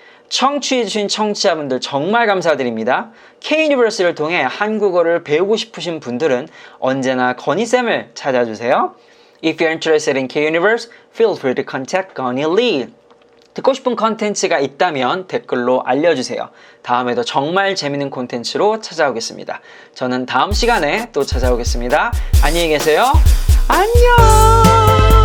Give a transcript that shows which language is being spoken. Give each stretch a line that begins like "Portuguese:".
Korean: 청취해주신 청취자분들 정말 감사드립니다. K-유니버스를 통해 한국어를 배우고 싶으신 분들은 언제나 건희쌤을 찾아주세요.
English: If you're interested in K-Universe, feel free to contact Connie Lee.
Korean: 듣고 싶은 컨텐츠가 있다면 댓글로 알려주세요. 다음에도 정말 재밌는 콘텐츠로 찾아오겠습니다. 저는 다음 시간에 또 찾아오겠습니다. 안녕히 계세요. 안녕!